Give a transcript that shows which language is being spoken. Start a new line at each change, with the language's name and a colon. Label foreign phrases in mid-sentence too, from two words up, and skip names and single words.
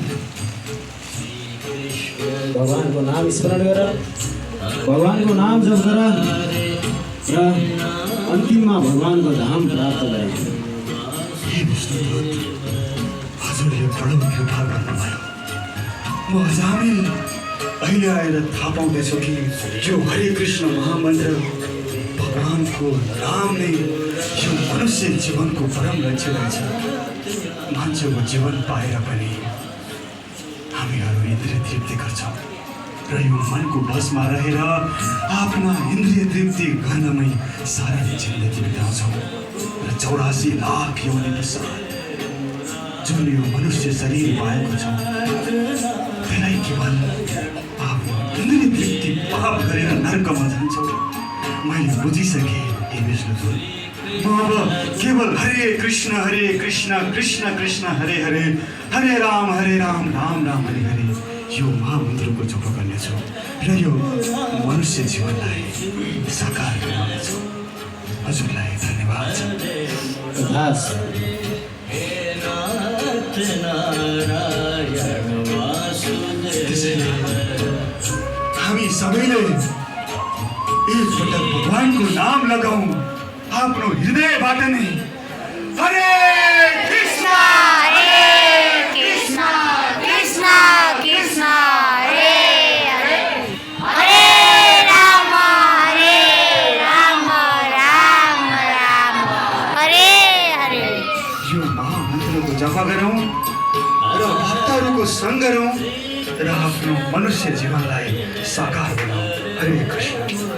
Nepali: भगवानको नाम स्मरण गर, भगवानको नाम जप गर र अन्तिममा भगवानको धाम प्राप्त गर। हजुरले बडो कृपा गर्नुभयो। म अजामिल अहिले आएर थाहा पाउँदैछु कि यो हरे कृष्ण महामन्त्र भगवानको नाम नै यो मनुष्य जीवनको परम लक्ष्य रहेछ। मान्छेको जीवन पाएर पनि हामीहरू इन्द्रिय तृप्ति गर्छौँ र यो मनको बसमा रहेर आफ्ना इन्द्रिय तृप्ति गर्नमै सारा जिन्दगी बिताउँछौँ र 84 लाख योनि पश्चात जुन यो मनुष्य शरीर पाएको छ त्यसलाई केवल आफ्नो इन्द्रिय तृप्ति पाप गरेर नर्कमा जान्छौँ। मैले बुझिसकेँ हे विष्णुदूत। म अब केवल हरे कृष्ण कृष्ण कृष्ण हरे हरे हरे राम राम राम हरे हरे यो महामन्त्रको जप गर्नेछु र यो मनुष्य जीवनलाई साकार बनाउनेछु। हजुरलाई धन्यवाद छ। हामी सबैले एकपटक भगवानको नाम लगाऊ आफ्नो हृदयबाट नै। हरे कृष्ण कृष्ण कृष्ण कृष्ण हरे हरे हरे राम राम राम हरे हरे। यो महामन्त्रको जप गरौँ र भक्तहरूको सङ्ग गरौँ र आफ्नो मनुष्य जीवनलाई साकार बनाऊ। हरे कृष्ण।